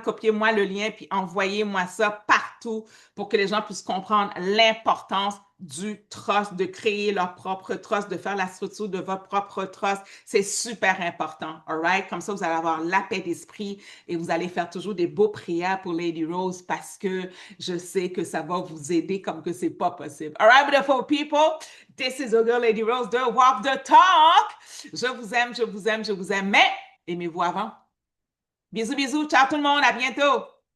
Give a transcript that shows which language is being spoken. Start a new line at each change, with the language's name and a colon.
French: Copiez-moi le lien puis envoyez-moi ça partout pour que les gens puissent comprendre l'importance du trust, de créer leur propre trust, de faire la structure de votre propre trust. C'est super important,
English: all right?
French: Comme ça, vous allez avoir la paix d'esprit et vous allez faire toujours des beaux prières pour Lady Rose parce que je sais que ça va vous aider comme que c'est pas possible.
English: All right, beautiful people? This is your girl Lady Rose de Walk the Talk.
French: Je vous aime, je vous aime, je vous aime, mais aimez-vous avant. Bisous, bisous. Ciao tout le monde. À bientôt.